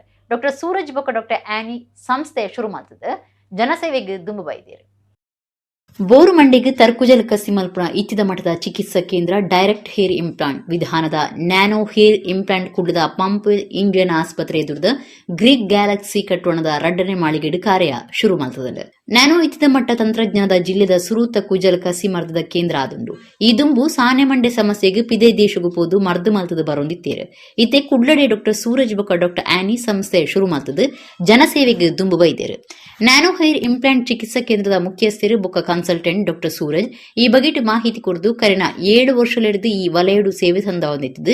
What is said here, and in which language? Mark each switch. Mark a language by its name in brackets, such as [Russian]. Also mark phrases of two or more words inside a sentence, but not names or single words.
[Tulu] ಡಾಕ್ಟರ್ ಸೂರಜ್ ಬೊಕ್ಕ ಡಾಕ್ಟರ್ ಆನಿ ಸಂಸ್ಥೆ ಶುರು ಮಾಡ್ತದೆ. ಜನಸೇವೆಗೆ ದುಂಬು ಬೈದೇರು. ಬೋರುಮಂಡೆಗೆ ತರ್ಕುಜಲ ಕಸಿ ಮಲ್ಪನ ಇತ್ತಿದ ಮಠದ ಚಿಕಿತ್ಸಾ ಕೇಂದ್ರ [English] direct hair implant [Tulu] ವಿಧಾನದ [English] nano hair implant [Tulu] ಕುಡ್ಲದ ಪಂಪಲ್ ಇಂಡಿಯನ್ ಆಸ್ಪತ್ರೆ ಎದುರದ ಗ್ರೀಕ್ ಗ್ಯಾಲಕ್ಸಿ ಕಟ್ಟೋಣದ ಎರಡನೇ ಮಾಳಿಗೆಡು ಕಾರ್ಯ ಶುರು ಮಾಡ್ತದೆ. ನ್ಯಾನೋ ಇತ್ತಿದ ಮಟ್ಟ ತಂತ್ರಜ್ಞಾನದ ಜಿಲ್ಲೆದ ಸುರೂತ ಕುಜಲ ಕಸಿ ಮರ್ದದ ಕೇಂದ್ರ ಆದುಂಡು. ಈ ದುಂಬು ಸಾನೆ ಮಂಡೆ ಸಮಸ್ಯೆಗೆ ಪಿದೇ ದೇಶಗೂ ಪೋದು ಮರ್ದು ಮಲ್ತದ ಬರೊಂದಿತ್ತೇರು. ಇತ್ತೆ ಕುಡ್ಲಡೆ ಡಾಕ್ಟರ್ ಸೂರಜ್ ಬೊಕ್ಕ ಡಾಕ್ಟರ್ ಆನಿ ಸಂಸ್ಥೆ ಶುರು ಮಾಡ್ತದೆ. ಜನಸೇವೆಗೆ ದುಂಬು ಬೈದೇರು. [English] nano hair implant [Tulu] ಚಿಕಿತ್ಸಾ ಕೇಂದ್ರದ ಮುಖ್ಯಸ್ಥರು ಬೊಕ್ಕ [English] consultant doctor [Tulu] ಸೂರಜ್ ಈ ಬಗೆಟ್ ಮಾಹಿತಿ ಕೊರದು ಕರಿನ 7 ವರ್ಷಲೆಡ್ದು ಈ ವಲಯಡು ಸೇವೆ ಸಂದವಂದಿತ್ತದು.